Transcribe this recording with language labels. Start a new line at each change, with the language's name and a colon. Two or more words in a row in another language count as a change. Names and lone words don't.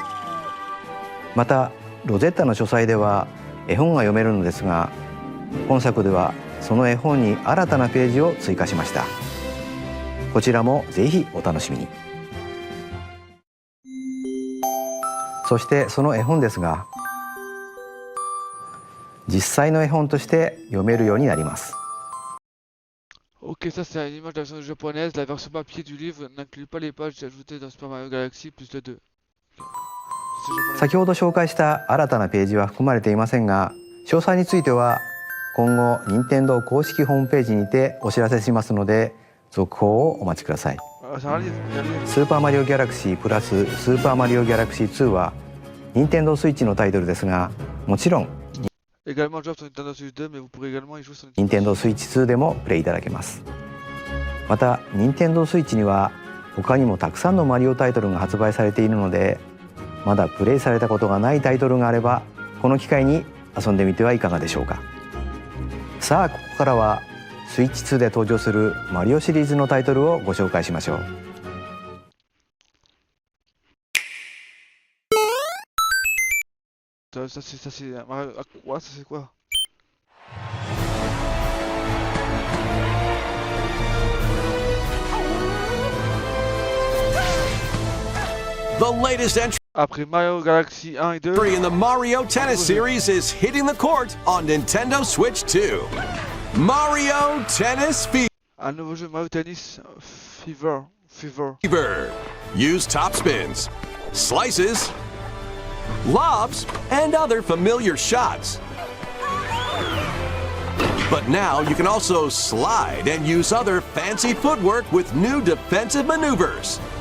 Japanese: またロゼッタの書斎では絵本が読めるのですが、本作ではその絵本に新たなページを追加しました。こちらもぜひお楽しみに。そしてその絵本ですが、実際の絵本として読めるようになります。
French: Ok, ça c'est une image de la version japonaise. La version papier du livre n'inclut pas les pages ajoutées dans Super Mario Galaxy plus le 2. C'est japonais.
Japanese: 先ほど紹介した新たなページは含まれていませんが、詳細については今後任天堂公式ホームページにてお知らせしますので、続報をお待ちください。
French: Ah, c'est un livre, regardez.
Japanese: スーパーマリオギャラクシープラススーパーマリオギャラクシー2は任天堂スイッチのタイトルですが、もちろん
French: Également jouable sur Nintendo Switch 2, mais vous pourrez également y jouer sur
Japanese: 任 Nintendo 天堂スイッチ2でもプレイいただけます。また任天堂スイッチには他にもたくさんのマリオタイトルが発売されているので、まだプレイされたことがないタイトルがあればこの機会に遊んでみてはいかがでしょうか。さあ、ここからはスイッチ2で登場するマリオシリーズのタイトルをご紹介しましょう。 Ça c'est... Ouais, ça c'est quoi?
English: The latest entry
French: Après Mario Galaxy 1 et 2,
English: in the Mario Tennis series is hitting the court on Nintendo Switch 2. Mario Tennis
French: un nouveau jeu Mario Tennis Fever. Fever.
English: Use top spins, slices, lobs, and other familiar shots. But now you can also slide and use other fancy footwork with new defensive maneuvers.